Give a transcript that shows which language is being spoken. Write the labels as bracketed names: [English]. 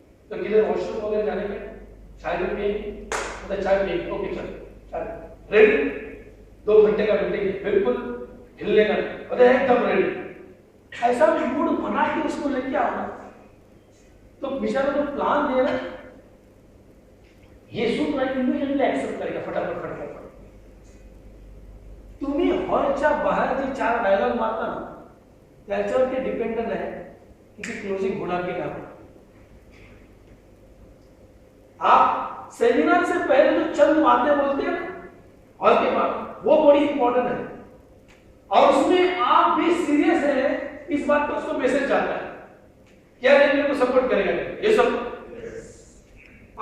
[Hindi] तो किधर वॉशरूम वगैरह जाने में चाय भी पिएंगे, मतलब चाय पिएंगे, ओके सर रेडी, 2 घंटे का मीटिंग है, बिल्कुल हिलने का नहीं, एकदम रेडी। ऐसा मूड बना के उसको लेके आना, तो बेचारा जो प्लान दे रहा है ये सुन रहा है, इमीडिएटली एक्सेप्ट करेगा फटाफट फटाफट। [Marathi] तुम्ही हॉलच्या बाहेर जे 4 डायलॉग मारता ना त्याच्यावर ते डिपेंडेंट आहे की ती क्लोजिंग होणार की नाही। [Hindi] आप सेमिनार से पहले जो चंद बातें बोलते हैं हॉल के बाद, वो बड़ी इंपॉर्टेंट है, और उसमें आप भी सीरियस है इस बात का उसको मैसेज जाता है, क्या ये मेरे को सपोर्ट करेगा, ये सब।